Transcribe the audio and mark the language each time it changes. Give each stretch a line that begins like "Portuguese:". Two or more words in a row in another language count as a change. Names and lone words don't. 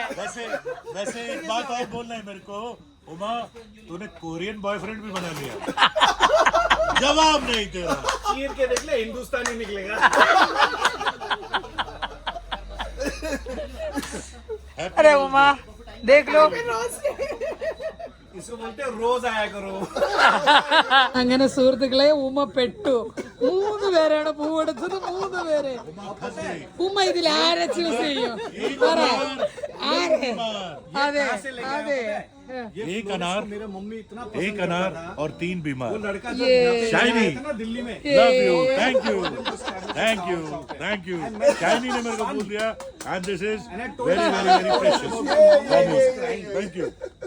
Hindi: वैसे एक बात और बोलना है मेरे को. उमा, तूने
English: Korean boyfriend
Hindi: भी बना लिया. जवाब नहीं तेरा. चीर के देख ले, हिंदुस्तानी निकलेगा. अरे उमा देख लो. इसको बोलते हैं रोज आया करो.
Malayalam: അങ്ങനെ സുഹൃത്തുക്കളെ ഉമ്മ പെട്ടു. 3 പേരാണ് പൂവെടുത്തത്. 3 പേര്. ഉമ്മ ഇതിൽ ആരെ ചൂസ് ചെയ്യും? പറ. ആരെ? അതെ അതെ.
Hindi: एक अनार, मेरे मम्मी इतना एक अनार और 3 बीमार. लड़का शाइनी, था दिल्ली में.
English: Love you, thank you, thank you, thank you.
Hindi: शाइनी ने मेरे को बोल दिया,
English: And this is very very very precious. Thank you.